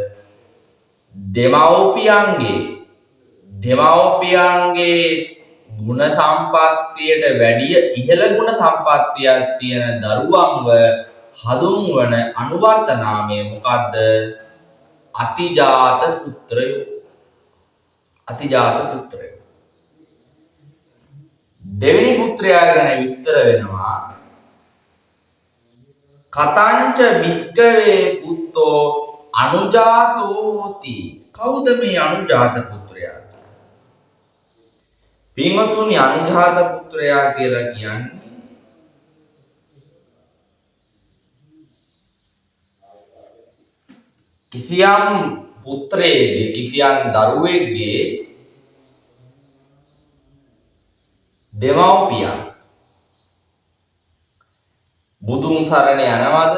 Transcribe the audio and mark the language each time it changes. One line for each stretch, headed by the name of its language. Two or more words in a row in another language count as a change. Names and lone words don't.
Sinhala: දෙමව්පියන්ගේ ගුණ සම්පත්තියට වැඩිය ඉහළ ගුණ සම්පත්තියක් තියෙන දරුවන්ව හඳුන්වන අනුවර්ත නාමය මොකද්ද? අතිජාත පුත්‍රයෝ. අතිජාත පුත්‍රයෝ. දෙවෙනි පුත්‍රයා ගැන විස්තර වෙනවා
Pali: කතංච භික්කවේ පුත්තෝ අනුජාතෝ හෝති.
Sinhala: කවුද මේ අනුජාත පුත්‍රයා? පින්වතුනි අනුජාත පුත්‍රයා කියලා කියන්නේ කිසියම් පුත්‍රයෙක්ගේ කිසියම් දරුවෙක්ගේ දෙමව්පියන් බුදුන් සරණ යනවද?